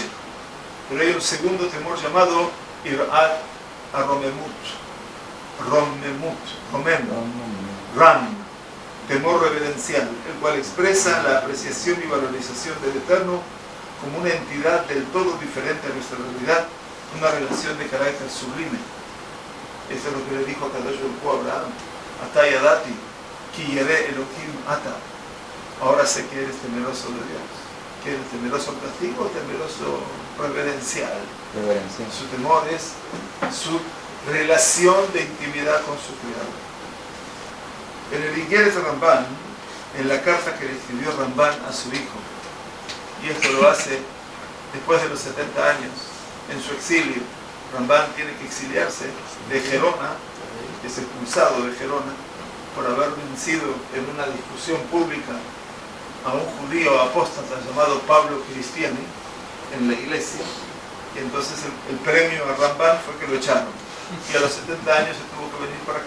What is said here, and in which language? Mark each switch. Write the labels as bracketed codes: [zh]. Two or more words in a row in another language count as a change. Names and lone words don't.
[es] Pero hay un segundo temor llamado [he] יראת הרוממות, [es] Ram, temor reverencial, el cual expresa la apreciación y valorización del Eterno como una entidad del todo diferente a nuestra realidad, una relación de carácter sublime. Eso es lo que le dijo a [he] קדוש ברוך הוא [es] a Abraham, [he] עתה ידעתי כי ירא אלהים אתה. [es] Ahora sé que eres temeroso de Dios. ¿Que eres temeroso al castigo o temeroso reverencial? Reverencial. Su temor es su relación de intimidad con su Creador. En el Igeret Ramban, en la carta que le escribió Ramban a su hijo, y esto lo hace después de los 70 años, en su exilio, Ramban tiene que exiliarse de Gerona, es expulsado de Gerona, por haber vencido en una discusión pública a un judío apóstata llamado Pablo Cristiani en la iglesia, y entonces el premio a Ramban fue que lo echaron, y a los 70 años se tuvo que venir para acá.